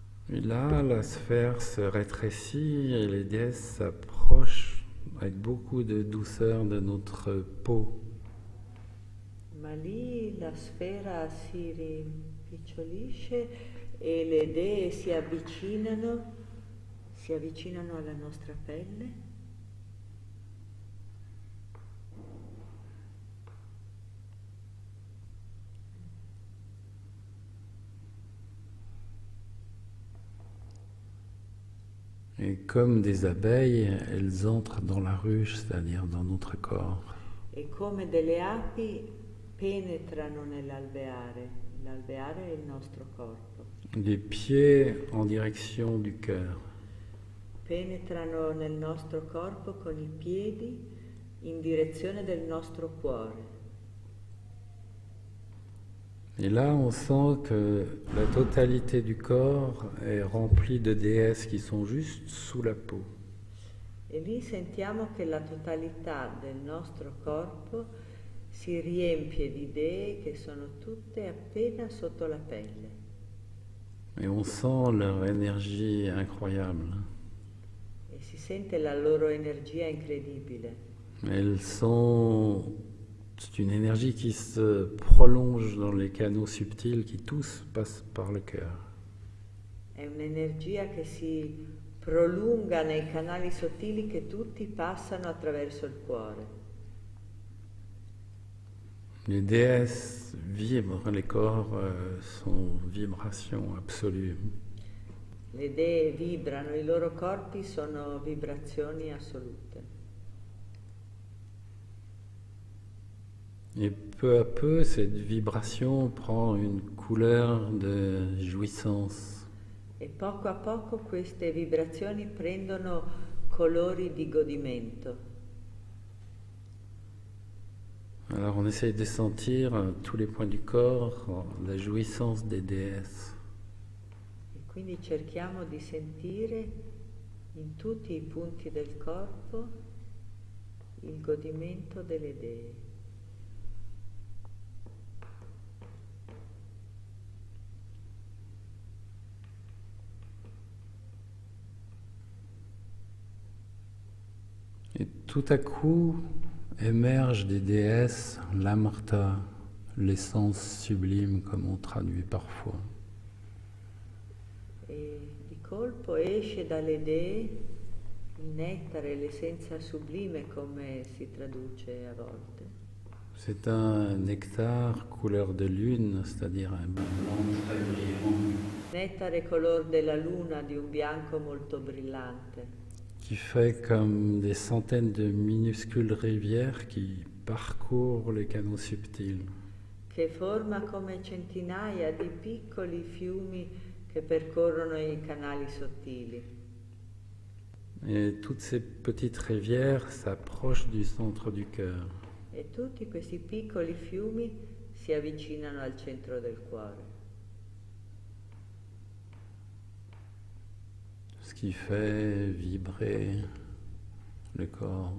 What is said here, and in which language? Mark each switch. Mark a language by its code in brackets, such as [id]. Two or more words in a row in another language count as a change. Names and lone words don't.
[fr] Et là, la sphère se rétrécit et les déesses s'approchent avec beaucoup de douceur de notre peau. [it] Ma lì la sfera si rimpicciolisce e le dee si avvicinano alla nostra pelle. [fr] Et comme des abeilles, elles entrent dans la ruche, c'est-à-dire dans notre corps. [it] E come delle api penetrano nell'alveare. L'alveare è il nostro corpo. [fr] Les pieds en direction du cœur. [it] Penetrano nel nostro corpo con i piedi in direzione del nostro cuore. [fr] Et là, on sent que la totalité du corps est remplie de déesses qui sont juste sous la peau. [it] E lì sentiamo che la totalità del nostro corpo si riempie di dee che sono tutte appena sotto la pelle. [fr] Et on sent leur énergie incroyable. [it] E si sente la loro energia incredibile. [fr] Elles sont... C'est une énergie qui se prolonge dans les canaux subtils qui tous passent par le cœur. [it] È un'energia che si prolunga nei canali sottili che tutti passano attraverso il cuore. [fr] Les déesses vibrent, les corps sont vibration absolue. [it] Le dee vibrano, i loro corpi sono vibrazioni assolute. [fr] Et peu à peu, cette vibration prend une couleur de jouissance. [it] E poco a poco queste vibrazioni prendono colori di godimento. [fr] Alors on essaye de sentir à tous les points du corps la jouissance des déesses. [it] E quindi cerchiamo di sentire in tutti i punti del corpo il godimento delle dee. [fr] Et tout à coup émerge des déesses l'Amarta, l'essence sublime comme on traduit parfois. [it] E di colpo esce dalle dee il nettare, l'essenza sublime come si traduce a volte. [fr] C'est un nectar couleur de lune, c'est-à-dire un blanc très brillant, [it] Nettare color della luna di un bianco molto brillante, [fr] qui fait comme des centaines de minuscules rivières qui parcourent les canaux subtils. [it] che forma come centinaia di piccoli fiumi che percorrono i canali sottili. [fr] Et toutes ces petites rivières s'approchent du centre du cœur. [it] E tutti questi piccoli fiumi si avvicinano al centro del cuore, [fr] Ce qui fait vibrer le corps.